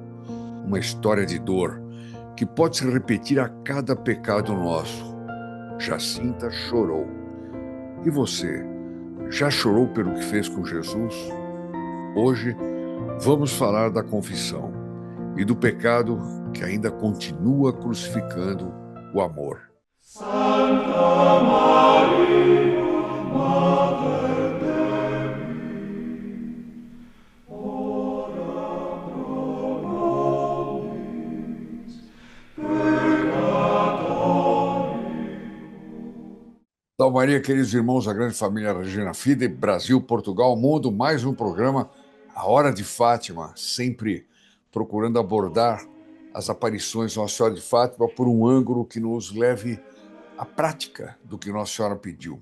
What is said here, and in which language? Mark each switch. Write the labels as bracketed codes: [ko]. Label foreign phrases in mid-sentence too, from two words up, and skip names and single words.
[pt] Uma história de dor que pode se repetir a cada pecado nosso. Jacinta chorou. E você, já chorou pelo que fez com Jesus? Hoje vamos falar da confissão e do pecado que ainda continua crucificando o amor. [la] Santa Maria, Mater Dei, ora pro nobis peccatoribus. [pt] Salve Maria, queridos irmãos da grande família Regina Fide, Brasil, Portugal, mundo, mais um programa, A Hora de Fátima, sempre procurando abordar as aparições de Nossa Senhora de Fátima por um ângulo que nos leve à prática do que Nossa Senhora pediu.